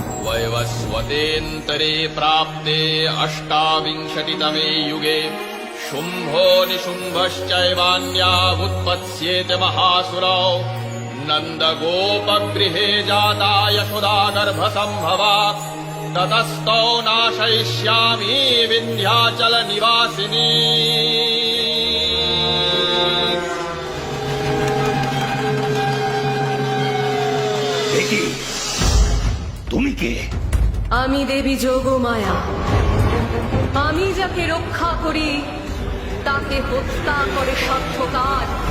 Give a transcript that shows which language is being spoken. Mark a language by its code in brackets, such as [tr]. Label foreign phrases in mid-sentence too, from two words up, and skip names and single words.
[sa] वैवस्वतेऽन्तरे प्राप्ते अष्टाविंशतितमे युगे शुम्भो निशुम्भश्चैवान्यावुत्पत्स्येते महासुरौ नन्दगोपगृहे जाता यशोदा गर्भसम्भवा ततस्तौ नाशयिष्यामि विन्ध्याचल निवासिनी। [bn] তুমি কে? আমি দেবী যোগমায়া। আমি যাকে রক্ষা করি তাকে হত্যা করে সার্থকার।